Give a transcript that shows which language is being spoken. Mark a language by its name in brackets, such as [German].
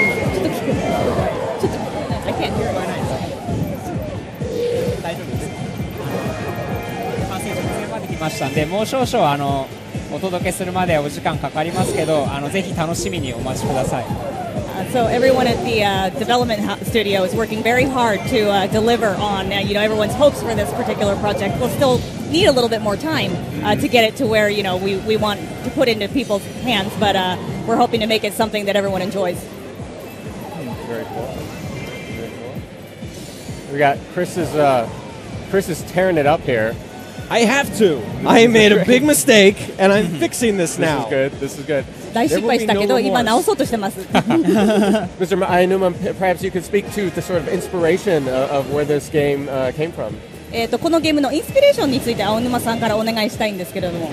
[Japanese] ちょっと聞く。 [English] I can't hear. [Japanese] 大丈夫です。完成直前まで来ましたんで、もう少々お届けするまでお時間かかりますけど、ぜひ楽しみにお待ちください。 [English] So everyone at the development studio is working very hard to deliver on everyone's hopes for this particular project. We'll still need a little bit more time to get it to where we want to put into people's hands, but we're hoping to make it something that everyone enjoys. Very cool. Very cool. We got Chris is tearing it up here. I have to. I made a big mistake, and I'm fixing this now. This is good. [Japanese] 大失敗したけど今直そうとしてます。 [English] Mr. Aonuma, perhaps you could speak to the sort of inspiration of where this game came from. [Japanese] このゲームのインスピレーションについて青沼さんからお願いしたいんですけれども。